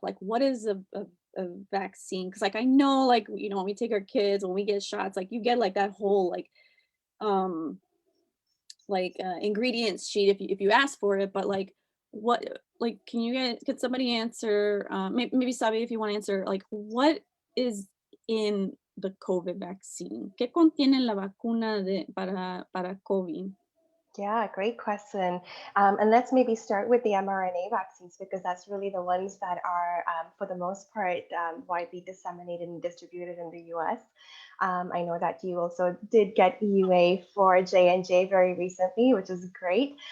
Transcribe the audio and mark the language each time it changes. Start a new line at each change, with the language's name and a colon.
English: Like what is a vaccine? Because like I know like when we take our kids, when we get shots, like you get like that whole um ingredients sheet if you ask for it, but like what like could somebody answer maybe Sabi, if you want to answer, like what is in the COVID vaccine?
Spanish: ¿Qué contiene la vacuna para COVID?
English: Yeah, great question. And let's maybe start with the mRNA vaccines because that's really the ones that are, for the most part, widely disseminated and distributed in the US. I know that you also did get EUA for J&J very recently, which is great.